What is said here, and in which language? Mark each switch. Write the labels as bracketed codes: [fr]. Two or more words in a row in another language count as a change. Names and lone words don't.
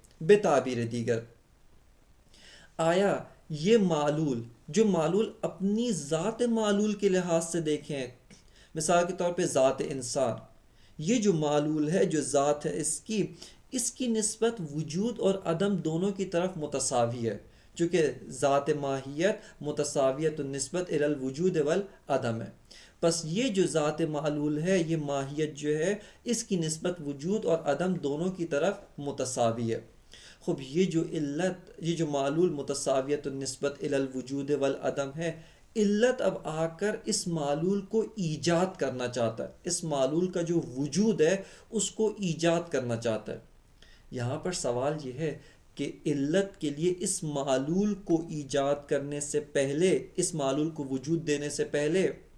[ur] بتعبیر دیگر، آیا یہ معلول جو معلول اپنی ذات معلول کے لحاظ سے دیکھیں، مثال کے طور پہ ذات انسان، یہ جو معلول ہے، جو ذات ہے، اس کی نسبت وجود اور عدم دونوں کی طرف متساوی ہے، چونکہ ذات ماہیت [ar] متساویت النسبت الی الوجود والعدم [ur] ہے۔ بس یہ جو ذات معلول ہے، یہ ماہیت جو ہے، اس کی نسبت وجود اور عدم دونوں کی طرف متساوی ہے۔ خب یہ جو علت، یہ جو معلول [ar] متساویت النسبت الی الوجود والعدم [ur] ہے، علت اب آ کر اس معلول کو ایجاد کرنا چاہتا ہے، اس معلول کا جو وجود ہے اس کو ایجاد کرنا چاہتا ہے۔ یہاں پر سوال یہ ہے کہ علت کے لیے اس معلول کو ایجاد کرنے سے پہلے، اس معلول کو وجود دینے سے پہلے،